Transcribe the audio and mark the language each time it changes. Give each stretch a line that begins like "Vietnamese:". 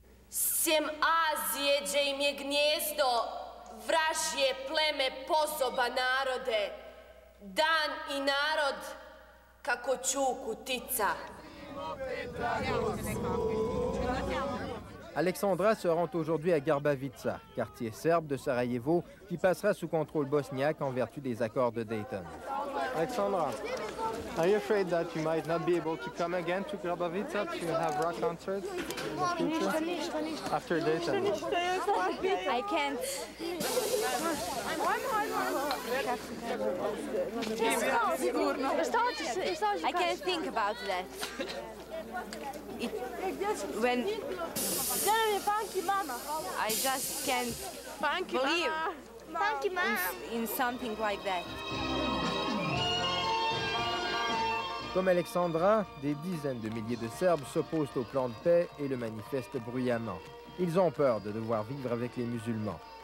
Serbian: Sjem Azije, gdje im je gnjezdo, vražje pleme pozoba narode, dan i narod kako čuku tica.
French: Alexandra se rend aujourd'hui à Garbavica, quartier serbe de Sarajevo, qui passera sous contrôle bosniaque en vertu des accords de Dayton.
English: Alexandra, are you afraid that you might not be able to come again to Garbavica to have rock concerts in the future? After Dayton. I can't. I can't think about that. I just can't believe in something like that.
French: Comme Alexandra, des dizaines de milliers de Serbes s'opposent au plan de paix et le manifestent bruyamment. Ils ont peur de devoir vivre avec les musulmans.